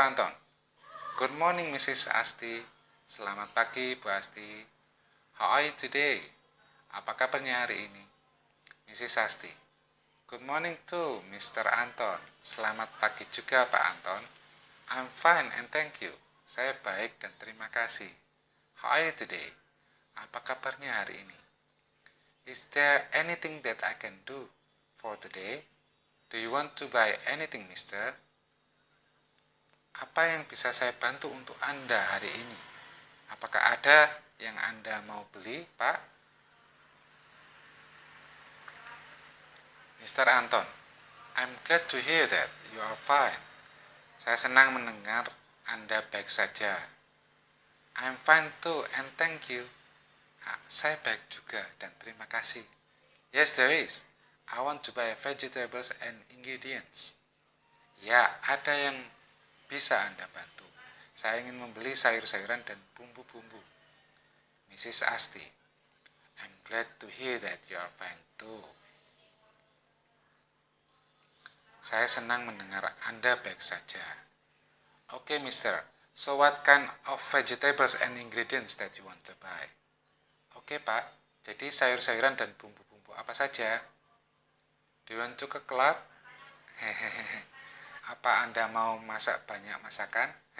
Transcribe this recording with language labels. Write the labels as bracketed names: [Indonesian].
[English] Anton, good morning Mrs. Asti. [Indonesian] Selamat pagi Bu Asti. [English] How are you today? [Indonesian] Apa kabarnya hari ini? [English] Mrs. Asti, good morning to Mr. Anton. [Indonesian] Selamat pagi juga Pak Anton. [English] I'm fine and thank you. [Indonesian] Saya baik dan terima kasih. [English] How are you today? [Indonesian] Apa kabarnya hari ini? [English] Is there anything that I can do for today? Do you want to buy anything, mister? [Indonesian] Apa yang bisa saya bantu untuk Anda hari ini? Apakah ada yang Anda mau beli, Pak? [English] Mr. Anton, I'm glad to hear that you are fine. [Indonesian] Saya senang mendengar Anda baik saja. [English] I'm fine too and thank you. [Indonesian] Saya baik juga dan terima kasih. [English] Yes, there is. I want to buy vegetables and ingredients. [Indonesian] Ya, ada yang bisa Anda bantu. Saya ingin membeli sayur-sayuran dan bumbu-bumbu. Mrs. [English] Asti, I'm glad to hear that you are fine too. [Indonesian] Saya senang mendengar Anda baik saja. [English] Okay, mister. So what kind of vegetables and ingredients that you want to buy? [Indonesian] Oke, Pak. Jadi sayur-sayuran dan bumbu-bumbu apa saja? [English] Do you want to cook a lot? [Indonesian] Hehehe. Apa Anda mau masak banyak masakan?